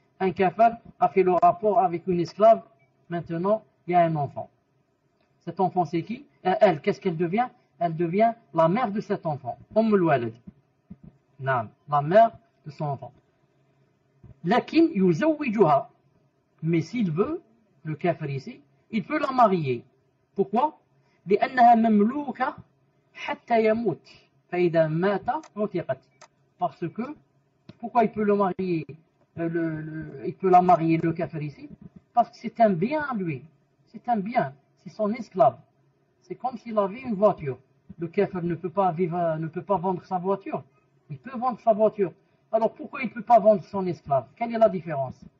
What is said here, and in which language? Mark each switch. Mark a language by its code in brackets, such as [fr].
[fr] Un kafir a fait le rapport avec une esclave, maintenant il y a un enfant. Cet enfant c'est qui? Elle, qu'est-ce qu'elle devient? Elle devient la mère de cet enfant. Walad. La mère de son enfant. [ar] Lakin yuzawwijuha. [fr] Mais s'il veut, le kafir ici, il peut la marier. Pourquoi? [ar] لأنها مملوكة حتى يموت فإذا مات عتقت. [fr] Parce que, pourquoi il peut le marier, il peut la marier le kafir ici? Parce que c'est un bien à lui. C'est un bien. C'est son esclave. C'est comme s'il avait une voiture. Le kafir ne peut pas vendre sa voiture. Il peut vendre sa voiture. Alors pourquoi il ne peut pas vendre son esclave? Quelle est la différence?